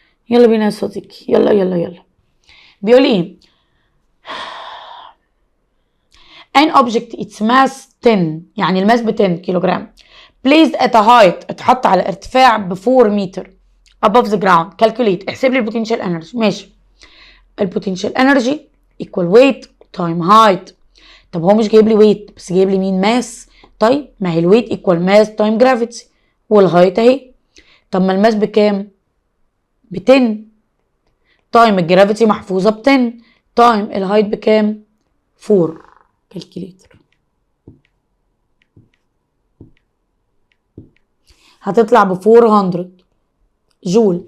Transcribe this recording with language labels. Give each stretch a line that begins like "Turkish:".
Arabic: يلا بينا يا صديقي، يلا يلا يلا. بيقول ايه؟
English: an object its mass 10،
Arabic: يعني الماس ب 10 كيلوغرام،
English: placed at a height،
Arabic: اتحط على ارتفاع ب 4 متر
English: above the ground.
Arabic: calculate، احسب لي البوتنشال انرجي. ماشي.
English: البوتنشال energy equal weight time height.
Arabic: طب هو مش جايب لي ويت بس جايب لي مين؟ ماس. طيب ما هي الويت
English: equal mass time gravity،
Arabic: والهايت اهي. طب ما الماس بكام؟ ب 10 تايم الجرافيتي محفوظه ب 10 تايم الهايت بكام؟ 4. كالكوليتر هتطلع ب 400 جول.